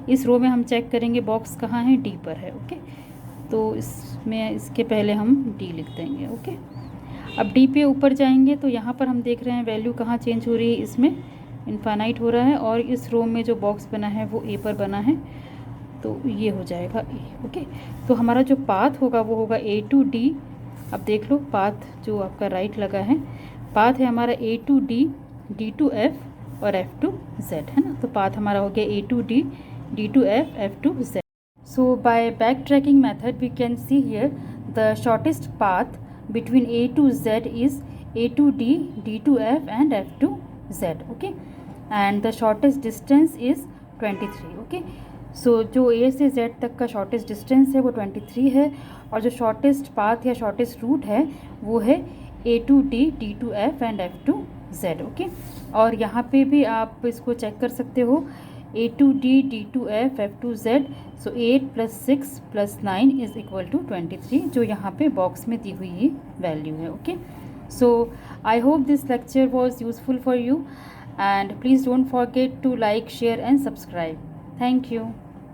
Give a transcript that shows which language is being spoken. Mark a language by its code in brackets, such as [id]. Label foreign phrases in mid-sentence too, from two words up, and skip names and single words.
[hi] इस रो में हम चेक करेंगे बॉक्स कहाँ है, d पर है, ओके। तो इसमें इसके पहले हम d लिख देंगे, ओके। अब d पे ऊपर जाएंगे तो यहाँ पर हम देख रहे हैं वैल्यू कहाँ चेंज हो रही है, इसमें इन्फानाइट हो रहा है और इस रो में जो बॉक्स बना है वो a पर बना है, तो ये हो जाएगा a, ओके। तो हमारा जो पाथ होगा वो होगा [en] a to d। [hi] अब देख लो पाथ जो आपका राइट लगा है, पाथ है हमारा [en] a to d, d to f [hi] और [en] f to z, [hi] है ना। तो पाथ हमारा हो गया [en] a to d, d to f, f to z। So by backtracking method we can see here the shortest path between a to z is a to d, d to f and f to z, okay, and the shortest distance is 23, okay। [hi] सो जो a से z तक का [en] shortest distance [hi] है वो 23 है और जो [en] shortest path [hi] या [en] shortest route [hi] है वो है [en] a to d, d to f and f to z, [hi] ओके। और यहाँ पे भी आप इसको चेक कर सकते हो, [en] a to d, d to f, f to z, [hi] सो 8 + 6 + 9 [en] is equal to [hi] 23, जो यहाँ पे बॉक्स में दी हुई वैल्यू है, ओके। [en] so I hope this lecture was useful for you and please don't forget to like, share and subscribe. thank you.